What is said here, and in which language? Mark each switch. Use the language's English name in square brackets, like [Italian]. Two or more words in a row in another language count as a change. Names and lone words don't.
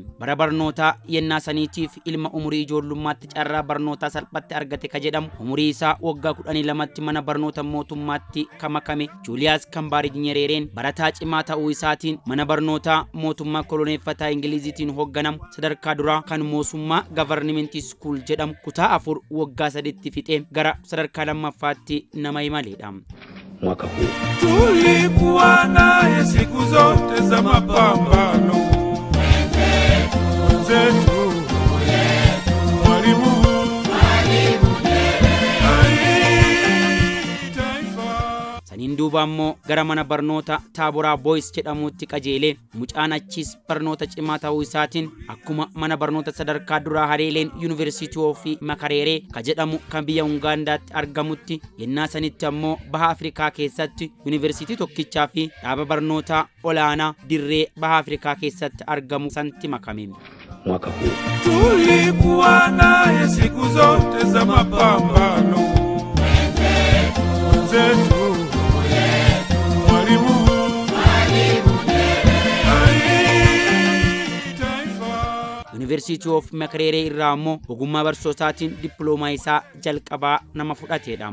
[Oromo] Bara barnootaa yennaa saniitiif ilma umurii ijoollummaatti carraa barnootaa salphatti argate ka jedhamu umurii isaa waggaa 12tti mana barnoota mootummaatti kamakame Julius Kambarage Nyerereen barataa cimaa ta'uu isaatiin mana barnoota mootummaa koloneeffataa Ingiliziitiin hoogganamu sadarkaa duraa kan mootummaa [English] Government School [Oromo] jedhamu kutaa 4 waggaa 3tti fixee gara sadarkaa lammaffaatti nama imaleedha. [Swahili] Mwaka huu tulikuwa naye siku zote za mapambano zetu Mwalimu [Oromo] Induuba ammoo gara mana barnoota Taaboraa Boys jedhamutti qajeelee mucaan achis barnoota cimaa ta'uu isaatiin akkuma mana barnoota sadarkaa duraa Haleeleen University of Makerere ka jedhamu kan biyya Ugaandaatti argamutti yennaa sanitti ammoo baha Afrikaa keessatti University tokkichaa fi dhaaba barnoota olaanaa Dirree baha Afrikaa keessatti argamu santi makame. [Swahili] Mwaka huu tulikuwa naye siku zote za mapambano zetu [Oromo] University of Makerere irraa ammoo ogummaa barsootaatiin dippiloomaa isaa jalqabaa nama fudhateedha.